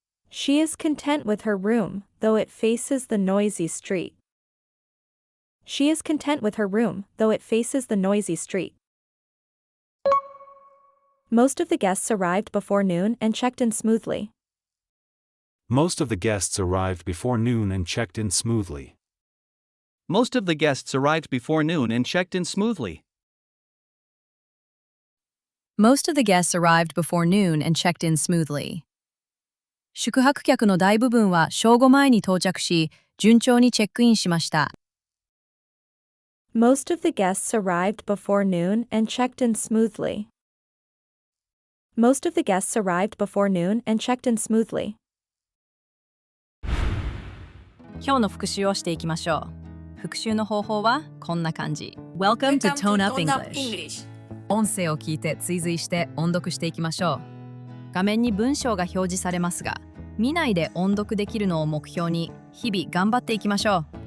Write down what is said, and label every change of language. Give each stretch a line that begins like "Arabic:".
English: She is content with her room, though it faces the noisy street. She is content with her room, though it faces the noisy street. Most of the guests arrived before noon and checked in smoothly. Most of the guests arrived before noon and checked in smoothly. Most of the guests arrived before noon and checked in smoothly. Most of the guests arrived before noon and checked in smoothly.
Japanese: 宿泊客の大部分は正午前に到着し、順調にチェックインしました。
English: Most of the guests arrived before noon and checked in smoothly. Most of the guests arrived before noon and checked in smoothly.
Japanese: 今日の復習をしていきましょう。復習の方法はこんな感じ。
English: Welcome to Tone Up English。
Japanese: 音声を聞いて追随して音読していきましょう。画面に文章が表示されますが、見ないで音読できるのを目標に日々頑張っていきましょ